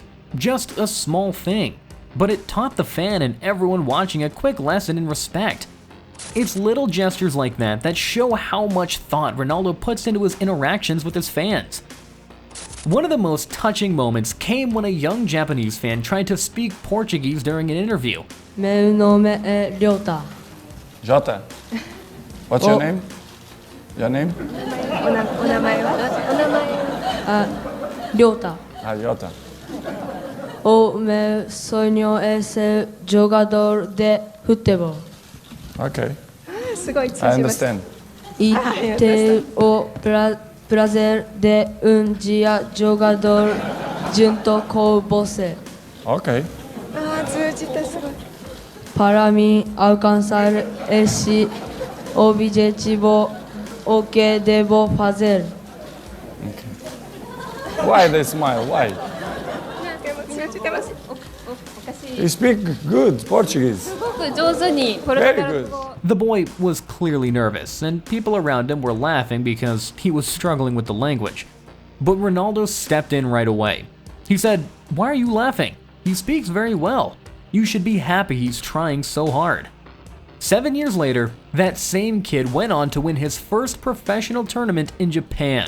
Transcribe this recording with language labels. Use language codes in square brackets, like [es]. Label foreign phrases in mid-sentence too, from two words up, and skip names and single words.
[en] Just a small thing, but it taught the fan and everyone watching a quick lesson in respect. It's little gestures like that that show how much thought Ronaldo puts into his interactions with his fans. One of the most touching moments came when a young Japanese fan tried to speak Portuguese during an interview. [pt] Meu nome é Ryota. Jota. [en] What's your name? Your name? Ryota. Jota. [pt] O meu sonho é ser jogador de futebol. [en] Okay. [ja] すごい [en] I understand. [pt] E ter o prazer de dia jogador junto com você. [en] Okay. [ja] ああ通じてすごい [pt] Para mim alcançar esse objetivo, o que devo fazer? [en] Why they smile? Why? [ja] でも通じてます [en] You speak good Portuguese. [ja] すごく上手にポルト [en] Very [ja] ガル [en] good. [ja] 語 [en] The boy was clearly nervous, and people around him were laughing because he was struggling with the language. But Ronaldo stepped in right away. He said, "Why are you laughing? He speaks very well. You should be happy he's trying so hard." 7 years later, that same kid went on to win his first professional tournament in Japan.